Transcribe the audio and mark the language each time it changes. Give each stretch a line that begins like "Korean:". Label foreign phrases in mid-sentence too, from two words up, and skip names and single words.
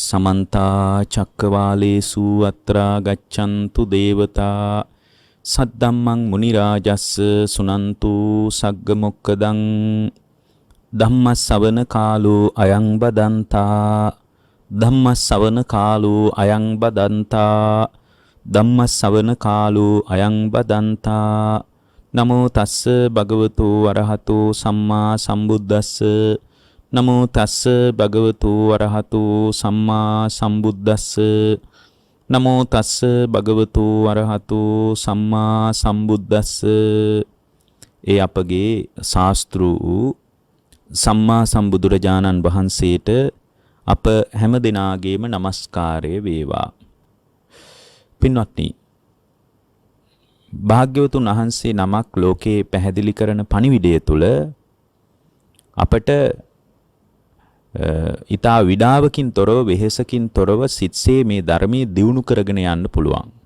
Pali: समन्ता चक्रवालेषु अत्रा गच्छन्तु देवता सद्धम्मं मुनिराजस्स सुनन्तु सग्गमुक्कदं धम्मसवන කාලෝ අයං බදන්තා ධම්මසවන කාලෝ අයං බදන්තා ධම්මසවන කාලෝ අයං බදන්තා නමෝ තස්ස භගවතු අරහතෝ සම්මා සම්බුද්දස්ස නමෝ තස්ස භගවතු අරහතෝ සම්මා සම්බුද්දස්ස නමෝ තස්ස භගවතු අරහතෝ සම්මා සම්බුද්දස්ස.
Sinhala: ඒ අපගේ ශාස්ත්‍රූ සම්මා සම්බුදුරජාණන් වහන්සේට අප හැම දිනාගේම নমස්කාරය වේවා. පින්වත්නි, භාග්‍යවතුන් වහන්සේ නමක් ලෝකේ පැහැදිලි කරන පණිවිඩය තුල අපට ඊතා විඩාවකින් තොරව වෙහෙසකින් තොරව සිත්සේ මේ ධර්මයේ දියුණු කරගෙන යන්න පුළුවන්.